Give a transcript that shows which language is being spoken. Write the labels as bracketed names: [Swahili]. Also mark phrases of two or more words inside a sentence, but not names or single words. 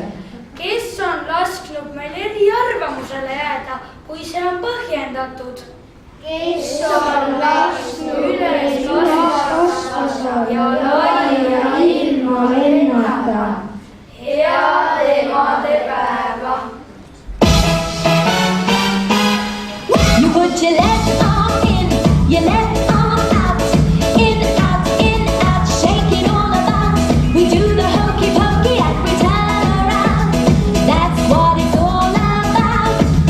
[Estonian] Kes on lasknud meil eriarvamusele jääda, kui see on põhjendatud? Kes on lasknud üles kasvada ja laia ilma lennata? Head emadepäeva! [English] You put your left arm in, your left arm out, in, out, shake it all about. We do the hokey pokey and we turn around. That's what it's all about.